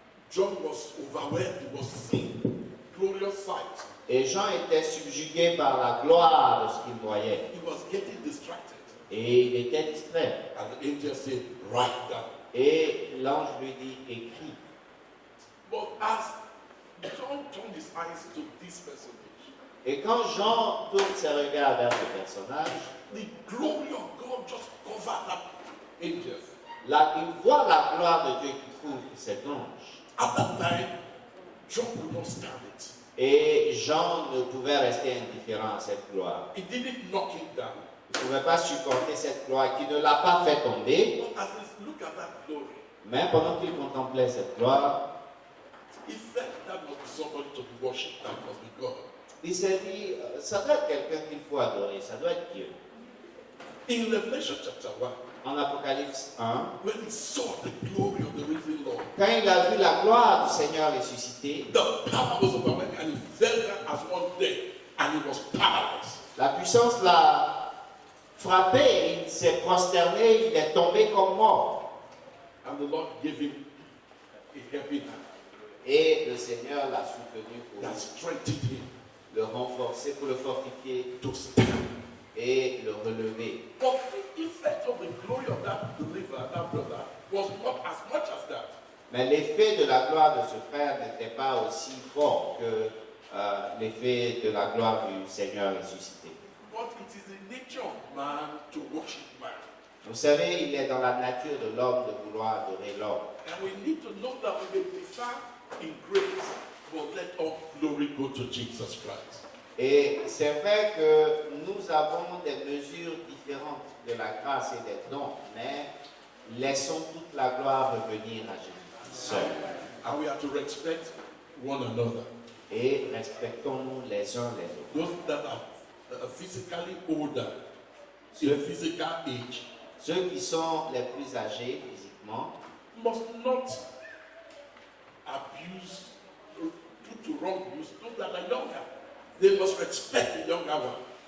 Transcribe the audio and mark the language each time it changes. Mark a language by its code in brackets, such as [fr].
[en] John was overwhelmed, he was seeing glorious sight. [fr] Et Jean était subjugué par la gloire de ce qu'il voyait. [en] He was getting distracted. [fr] Et il était distrait. [en] And the angel said, write down. [fr] Et l'ange lui dit, écris. [en] But as John turned his eyes to this personage, [fr] Et quand Jean tourne ses regards vers ce personnage, [en] the glory of God just covered that angel. [fr] là, il voit la gloire de Dieu qui couvre cet ange. [en] At that time, John could not stand it. [fr] Et Jean ne pouvait rester indifférent à cette gloire. [en] He didn't knock it down. [fr] Il ne pouvait pas supporter cette gloire qui ne l'a pas fait tomber. [en] But as he looked at that glory, [fr] Mais pendant qu'il contemplait cette gloire, [en] he felt that must be somebody to be worshipped, that must be God. [fr] il s'est dit, ça doit être quelqu'un qu'il faut adorer, ça doit être Dieu. [en] In Revelation chapter 1, [fr] En Apocalypse 1, [en] when he saw the glory of the risen Lord, [fr] quand il a vu la gloire du Seigneur ressuscité, [en] the power was overwhelming and he fell down as one dead and he was paralyzed. [fr] la puissance l'a frappé, il s'est prosterné, il est tombé comme mort. [en] And the Lord gave him a helping hand [fr] Et le Seigneur l'a soutenu pour [en] that strengthened him [fr] le renforcer, pour le fortifier [en] to stand. [fr] et le relever. [en] But the effect of the glory of that believer, that brother, was not as much as that. [fr] Mais l'effet de la gloire de ce frère n'était pas aussi fort que l'effet de la gloire du Seigneur ressuscité. [en] But it is the nature of man to worship man. [fr] Vous savez, il est dans la nature de l'homme de vouloir adorer l'homme. [en] And we need to know that we may differ in grace, but let all glory go to Jesus Christ. [fr] Et c'est vrai que nous avons des mesures différentes de la grâce et des dons, mais laissons toute la gloire revenir à Jésus seul. [en] And we have to respect one another. [fr] Et respectons-nous les uns les autres. [en] Those that are physically older, in physical age, [fr] Ceux qui sont les plus âgés physiquement [en] must not abuse, put to wrong use those that are younger. They must respect the younger one.